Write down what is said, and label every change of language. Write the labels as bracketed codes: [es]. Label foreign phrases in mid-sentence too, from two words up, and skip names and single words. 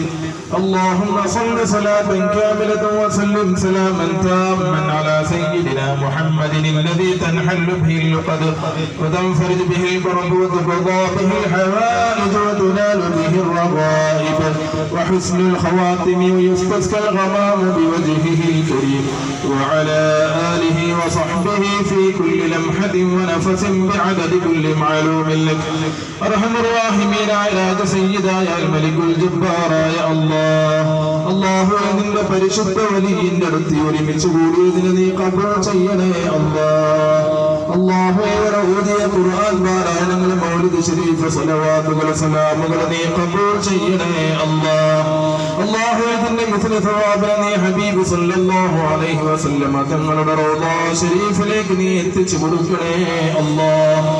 [ar] اللهم صل صلاة كاملة وسلم سلاما تاما على سيدنا محمد الذي تنحل به اللقد وتنفرج به الكرب وتقضى به الحوائج وتنال به الرغائب وحسن الخواتم ويستسقى الغمام بوجهه الكريم وعلى آله وصحبه في كل لمحة ونفس بعدد كل معلوم لك. أرحم الراحمين على سيدا يا الملك الجبار يا الله. [ml] അല്ലാഹു നിന്റെ പരിശുദ്ധ വലിയന്റെ അടുത്ത് ഒരുമിച്ച് കൂടിയതിന് നീ ഖബൂൽ ചെയ്യണേ അല്ലാഹ്. അല്ലാഹു ഓതിയ ഖുർആൻ പാരായണങ്ങൾ, മൗലിദ് ശരീഫ്, സ്വലവാത്തുകൾ, സലാമുകൾ നീ ഖബൂൽ ചെയ്യണേ അല്ലാഹ്. അല്ലാഹു ഇതിന്റെ മിസ്ല സവാബിനെ നീ ഹബീബ് [ar] صلى الله عليه وسلم [ml] തങ്ങളുടെ റൗള ശരീഫിലേക്ക് നീ എത്തിച്ചു കൊടുക്കണേ അല്ലാഹ്.